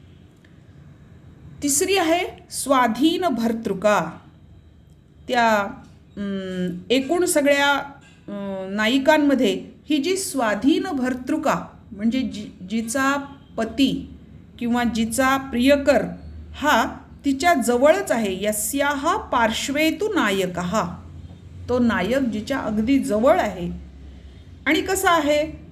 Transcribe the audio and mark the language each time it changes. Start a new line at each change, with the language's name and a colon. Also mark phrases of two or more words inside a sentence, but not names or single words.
Marathi: तिसरी आहे स्वाधीन भर्तृका. त्या एकूण सगळ्या नायिकांमध्ये ही जी स्वाधीन भर्तृका, म्हणजे जिचा पती किंवा जिचा प्रियकर हा तिच्या जवळच आहे,
Sanskrit: यस्याः पार्श्वे तु नायकः,
Marathi: तो नायक जिच्या अगदी जवळ आहे. आणि कसं आहे,